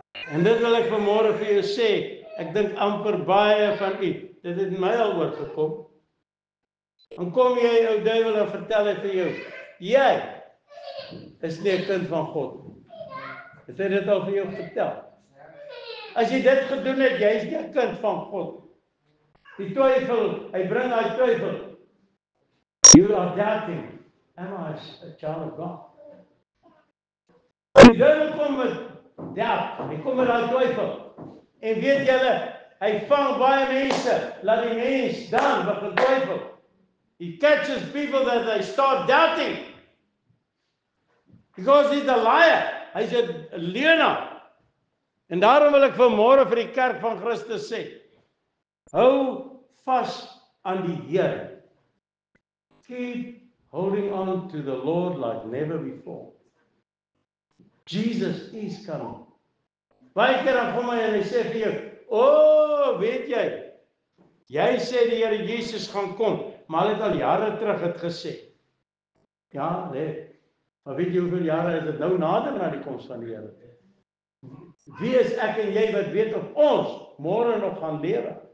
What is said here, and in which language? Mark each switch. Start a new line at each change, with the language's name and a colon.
Afrikaans: En dit wil ek vanmôre vir jou sê, ek dink amper baie van u, dit het my al oorgekom. Dan kom jy, ou duiwel, en vertel het vir jou, jy is nie 'n kind van God. Het hy dit al vir jou vertel? As jy dit gedoen het, jy is nie 'n kind van God. Die twyfel, hy bring hy twyfel.
English: You are doubting, am I a child of God?
Afrikaans: Die duiwel kom met doubt, hy kom met hy twyfel. En weet julle, hy vang baie mense, laat die mens dan begin twyfel.
English: He catches people that they start doubting. Because he's a liar.
Afrikaans: Hy's 'n leienaar. En daarom wil ek vanmôre vir die kerk van Christus sê, hou vas aan die Here.
English: Keep holding on to the Lord like never before. Jesus is coming.
Afrikaans: Baie keer dan kom hy en hy sê vir jou, weet jy, jy sê die Here Jesus gaan kom, maar hy het al jare terug het gesê. Ja, nee. Maar weet jy hoeveel jare is dit nou nader na die koms van die Here? Wie is ek en jy wat weet of ons môre nog gaan lewe?